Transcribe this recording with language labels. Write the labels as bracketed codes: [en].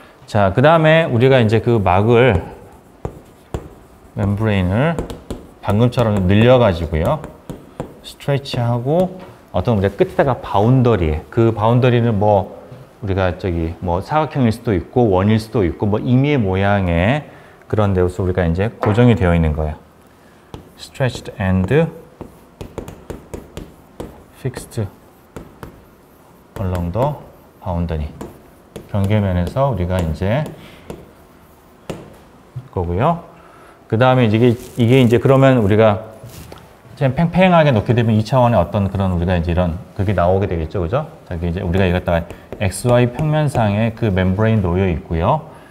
[ko] 자, 그 다음에 우리가 이제 그 막을 멤브레인을 방금처럼 늘려가지고요. 스트레치하고 어떤 우리가 끝에다가 바운더리에 그 바운더리는 뭐 우리가 저기 뭐 사각형일 수도 있고 원일 수도 있고 뭐 임의의 모양의 그런 데서 우리가 이제 고정이 되어 있는 거예요. [en] Stretched and fixed along the boundary. [ko] 경계면에서 우리가 이제 거고요. 그 다음에 이게 이제 그러면 우리가 팽팽하게 놓게 되면 2차원의 어떤 그런 우리가 이제 이런 그게 나오게 되겠죠, 그죠? 자, 이제 우리가 이것다가 XY 평면상에 그 멤브레인 놓여 있고요.